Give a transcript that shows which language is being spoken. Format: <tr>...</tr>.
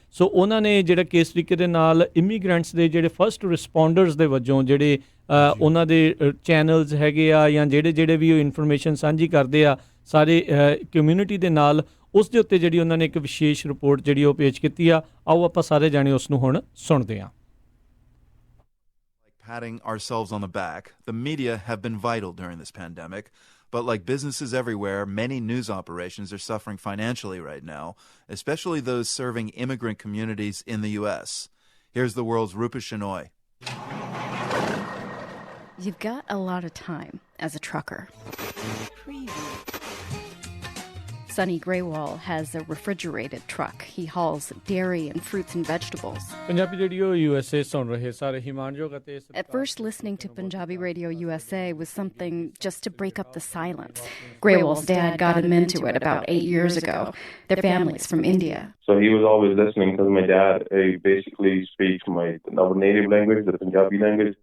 <pa>ਸੋ ਉਹਨਾਂ ਨੇ ਜਿਹੜਾ ਕਿਸ ਤਰੀਕੇ ਦੇ ਨਾਲ ਇਮੀਗ੍ਰੈਂਟਸ ਦੇ ਜਿਹੜੇ ਫਸਟ ਰਿਸਪੌਂਡਰਸ ਦੇ ਵਜੋਂ ਜਿਹੜੇ ਉਹਨਾਂ ਦੇ ਚੈਨਲਸ ਹੈਗੇ ਆ ਜਾਂ ਜਿਹੜੇ ਵੀ ਉਹ ਇਨਫੋਰਮੇਸ਼ਨ ਸਾਂਝੀ ਕਰਦੇ ਆ ਸਾਰੇ ਕਮਿਊਨਿਟੀ ਦੇ ਨਾਲ, ਉਸ ਦੇ ਉੱਤੇ ਜਿਹੜੀ ਉਹਨਾਂ ਨੇ ਇੱਕ ਵਿਸ਼ੇਸ਼ ਰਿਪੋਰਟ ਜਿਹੜੀ ਉਹ ਪੇਸ਼ ਕੀਤੀ ਆ। ਆਓ ਆਪਾਂ ਸਾਰੇ ਜਾਣੇ ਉਸ ਨੂੰ ਹੁਣ ਸੁਣਦੇ ਹਾਂ।</pa> <en>Patting ourselves on the back, the media have been vital during this pandemic. But like businesses everywhere, many news operations are suffering financially right now, especially those serving immigrant communities in the U.S. Here's the world's Rupa Shenoy. You've got a lot of time as a trucker. Sonny Graywall has a refrigerated truck. He hauls dairy and fruits and vegetables.</en> <pa>Punjabi Radio USA ਸੁਣ ਰਹੇ ਸਾਰੇ ਹਿਮਾਨਯੋਗ ਅਤੇ</pa> <en>At first, listening to Punjabi Radio USA was something just to break up the silence. Graywall's dad got him into it about 8 years ago. Their family's from India. So he was always listening because my dad basically speaks our native language, the Punjabi language.</en>